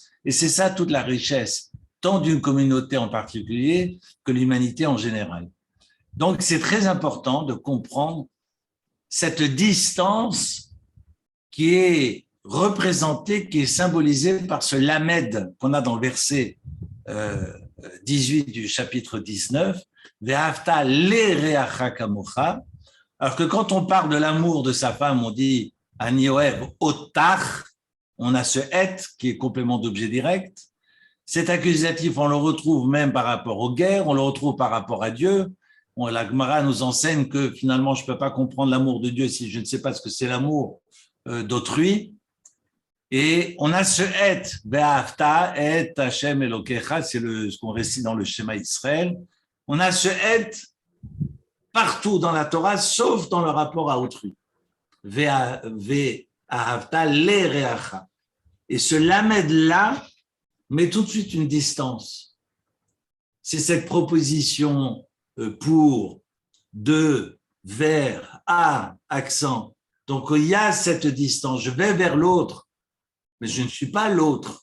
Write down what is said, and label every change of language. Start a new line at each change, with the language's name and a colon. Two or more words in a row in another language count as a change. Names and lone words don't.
French: Et c'est ça toute la richesse, tant d'une communauté en particulier que l'humanité en général. Donc c'est très important de comprendre cette distance qui est représentée, qui est symbolisée par ce lamed qu'on a dans le verset 18 du chapitre 19,
Hebrew: ואהבת לרעך כמוך.
French: Alors que quand on parle de l'amour de sa femme, on dit
Hebrew: אני אוהב אותך,
French: on a ce et qui est complément d'objet direct. Cet accusatif, on le retrouve même par rapport aux guerres, on le retrouve par rapport à Dieu. La Gemara nous enseigne que finalement, je ne peux pas comprendre l'amour de Dieu si je ne sais pas ce que c'est l'amour d'autrui. Et on a ce et,
Hebrew: ואהבת את השם אלוקיך,
French: c'est ce qu'on récite dans le Shema Israël. On a ce et partout dans la Torah, sauf dans le rapport à autrui.
Hebrew: ואהבת לרעך.
French: Et ce lamed-là met tout de suite une distance. C'est cette proposition pour, de, vers, à, accent. Donc, il y a cette distance. Je vais vers l'autre, mais je ne suis pas l'autre.